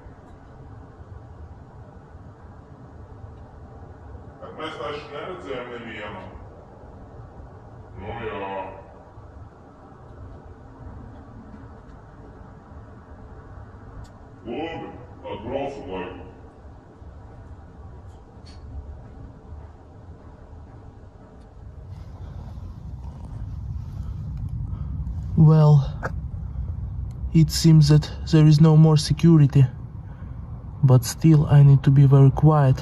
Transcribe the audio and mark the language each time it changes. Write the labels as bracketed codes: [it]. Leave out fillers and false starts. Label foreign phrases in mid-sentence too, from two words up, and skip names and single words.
[lv] Bet mēs taču neredzējām nevienu. Nu jā. Labi, tad braucam laiku. [en] Well, it seems that there is no more security, but still I need to be very quiet.